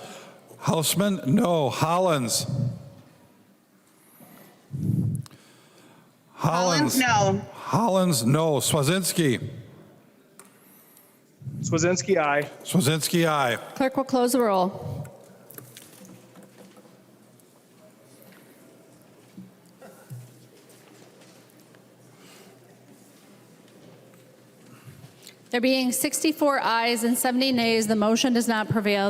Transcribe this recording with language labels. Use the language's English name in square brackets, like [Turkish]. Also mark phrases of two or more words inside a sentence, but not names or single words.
[English] Houseman, no. Hollins. Hollins, no. Hollins, no. Swazinski. Swazinski, aye. Swazinski, aye. Clerk will close the roll. There being 64 ayes and 70 nays, the motion does not prevail.